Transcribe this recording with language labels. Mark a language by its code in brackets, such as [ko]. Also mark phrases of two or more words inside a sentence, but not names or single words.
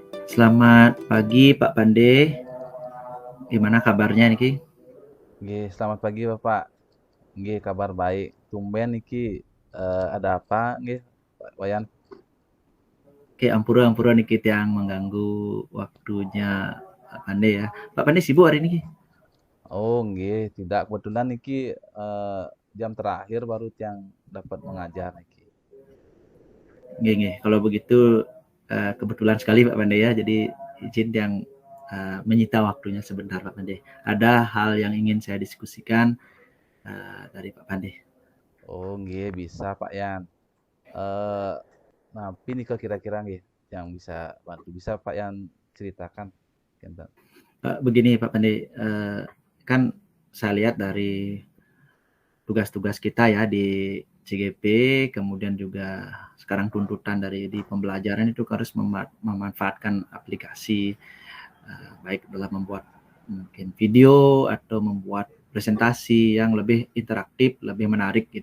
[id] Selamat pagi Pak Pande, gimana kabarnya niki? Nggih, selamat pagi Bapak. Nggih, kabar baik. Tumben niki ada apa nggih, Pak Wayan? Oke, ampura-ampura niki yang mengganggu waktunya Pak Pande ya. Pak Pande sibuk hari ini? Oh, nggih, tidak kebetulan niki jam terakhir baru yang dapat mengajar niki. Nggih, nggih. Kalau begitu kebetulan sekali Pak Pande ya. Jadi izin yang menyita waktunya sebentar Pak Pande. Ada hal yang ingin saya diskusikan dari Pak Pande. Oh, nggih, bisa Pak Yan. Eh Napi nih kira-kira nggih yang bisa bantu. Bisa Pak Yan ceritakan? Kinten. Begini Pak Pande, kan saya lihat dari tugas-tugas kita ya di CGP, kemudian juga sekarang tuntutan dari di pembelajaran itu harus memanfaatkan aplikasi, baik dalam membuat mungkin video atau membuat presentasi yang lebih interaktif, lebih menarik gitu.